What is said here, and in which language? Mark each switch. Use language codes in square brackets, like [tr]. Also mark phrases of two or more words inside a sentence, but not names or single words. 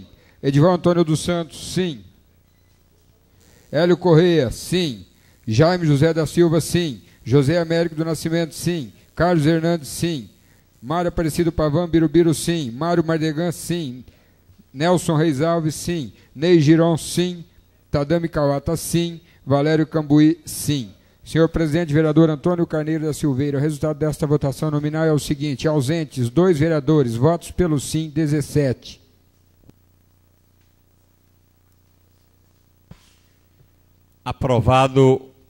[pt] Edival Antônio dos Santos, sim. Hélio Correia, sim. Jaime José da Silva, sim. José Américo do Nascimento, sim. Carlos Hernandes, sim. Mário Aparecido Pavan Birubiru, sim. Mário Mardegan, sim. Nelson Reis Alves, sim. Ney Giron, sim. Tadami Kawata, sim. Valério Cambuí, sim. Senhor presidente, vereador Antônio Carneiro da Silveira, o resultado desta votação nominal é o seguinte: ausentes, 2 vereadores. Votos pelo sim, 17. Aprovado.